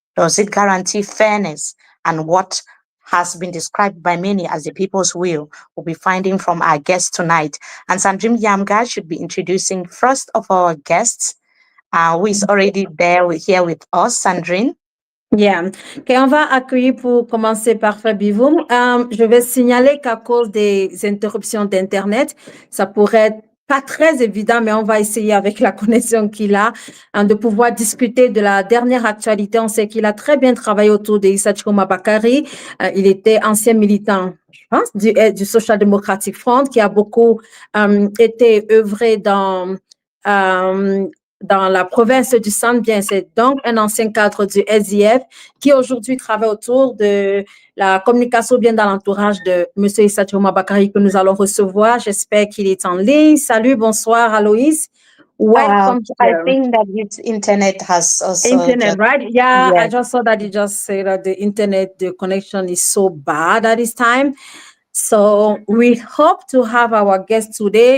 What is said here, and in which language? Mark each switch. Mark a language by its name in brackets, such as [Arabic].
[English] Does it guarantee fairness? And what has been described by many as the people's will, we'll be finding from our guest tonight. And Sandrine Yamga should be introducing first of our guests, who is already there here with us. Sandrine. Yeah. [French] OK, on va accueillir pour commencer par Fabivoum. Je vais signaler qu'à cause des interruptions d'Internet, ça pourrait être pas très évident, mais on va essayer avec la connexion qu'il a de pouvoir discuter de la dernière actualité. On sait qu'il a très bien travaillé autour de Issa Chikoma Bakari. Il était ancien militant, je pense, du Social Democratic Front, qui a beaucoup été œuvré dans la province du Centre, bien, c'est donc un ancien cadre du SIF qui aujourd'hui travaille autour de la communication bien dans l'entourage de M. Issa Chikoma Bakari que nous allons recevoir. J'espère qu'il est en ligne. Salut, bonsoir, Aloïs. Welcome. [English] I think that his internet has also internet, right? Yeah, yes. I just saw that you just said that the internet, the connection is so bad at this time. So we hope to have our guest today.